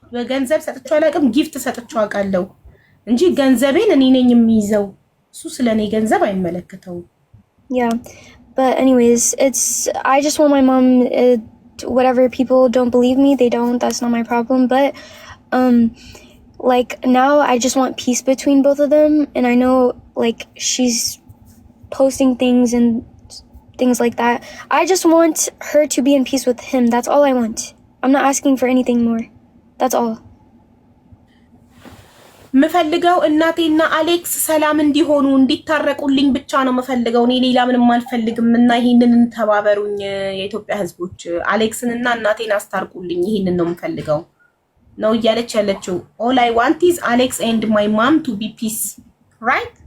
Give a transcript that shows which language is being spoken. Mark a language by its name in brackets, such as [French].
[Amharic] ገንዘብ ሰጥቼው አላውቅም፣ ጊፍት ሰጥቼው አውቃለሁ እንጂ ገንዘቤን እኔ ነኝ የሚይዘው። እሱ ስለኔ ገንዘብ አይመለከተውም። [English] Yeah, but anyways, I just want my mom, whatever people don't believe me, they don't, that's not my problem. But, like, now I just want peace between both of them. And I know, like, she's posting things and things like that. I just want her to be in peace with him. That's all I want. I'm not asking for anything more. That's all. [Amharic] ምፈልገው እናቴና አሌክስ ሰላም እንዲሆኑ እንዲታረቁልኝ ብቻ ነው ምፈልገው። እኔ ሌላ ምንም አልፈልግም እና ይሄንን ተባበሩኝ የኢትዮጵያ ህዝቦች። አሌክስን እና እናቴን አስታርቁልኝ። ይሄንን ነው ምፈልገው ነው እያለች ያለችው። [English] all I want is Alex and my mom to be peace, right?